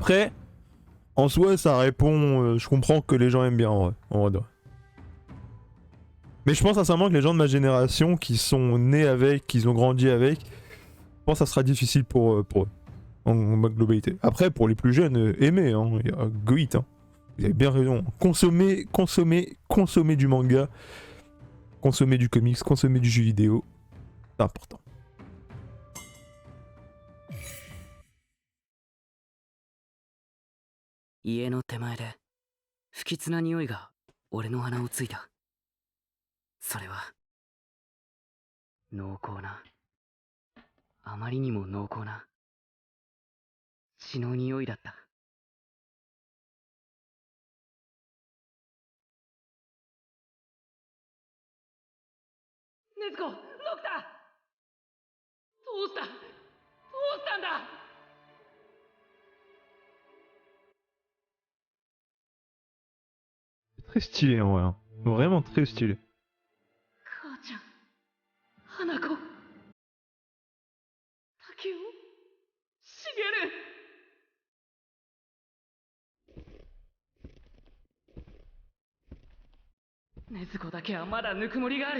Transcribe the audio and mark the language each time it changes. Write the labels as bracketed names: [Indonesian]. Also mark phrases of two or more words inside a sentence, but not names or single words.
[French] Après, en soi, ça répond... je comprends que les gens aiment bien en vrai. Mais je pense sincèrement que les gens de ma génération qui sont nés avec, qui ont grandi avec, je pense que ça sera difficile pour eux. En globalité. Après, pour les plus jeunes, aimez, hein. Go it, hein. Vous avez bien raison. Consommer du manga, consommer du comics, consommer du jeu vidéo. C'est important. [Japanese] 家の手前で不吉な匂いが俺の鼻を突いた. それは濃厚な、あまりにも濃厚な血の匂いだった。禰豆子、ロクタ、どうしたんだ。 [French] Très stylé en vrai, hein. Vraiment très stylé. [Japanese] 母ちゃん、花子、竹雄、茂。禰豆子だけはまだぬくもりがある。